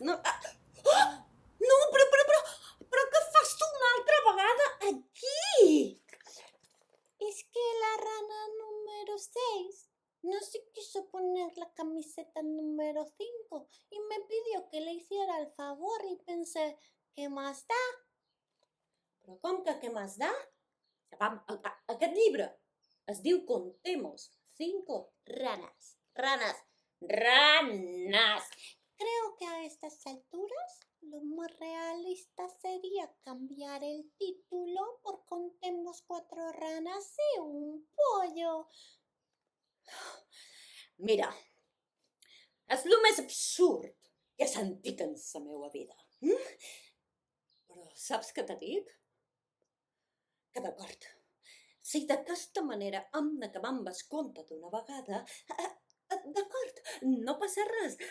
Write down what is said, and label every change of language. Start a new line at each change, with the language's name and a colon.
Catalan: No, no, però què fas tu una altra vegada aquí?
Spanish: Es que la rana número 6 no se quiso poner la camiseta número 5 y me pidió que le hiciera el favor y pensé, ¿qué más da?
Catalan: Però com que què
Spanish: más da?
Catalan: Aquest llibre es diu Contemos 5 ranas.
Spanish: Ranas. Creo que a estas alturas lo más realista sería cambiar el título por Contemos 4 ranas y un pollo.
Catalan: Mira, és el més absurd que he sentit en la meva vida. Però saps què te dic? Que d'acord. Si d'aquesta manera hem d'acabar amb el conte d'una vegada, d'acord, no passa res.